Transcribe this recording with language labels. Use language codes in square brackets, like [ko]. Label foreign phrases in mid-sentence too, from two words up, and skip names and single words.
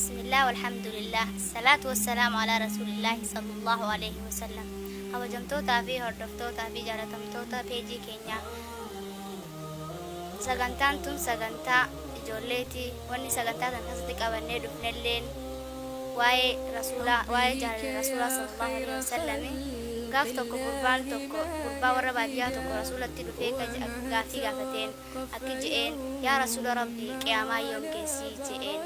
[ar] الله والحمد لله الصلاة والسلام على رسول الله صلى الله عليه وسلم. [om] kabajamtoota fi hordoftoota fi jaalatamtoota peejii keenya, sagantaan tun sagantaa ijoolleeti. Wanni sagantaa tan keessatti qabannee dhufnelleen waa'ee jaalala rasuulaa [ar] صلى الله عليه وسلم. [om] Gaaf tokko gurbaa warra baadiyyaa tokko rasuulatti dhufee gaaffii gaafateen akki je'een, yaa rasuula rabbii qiyaamaa yoom geessii je'een.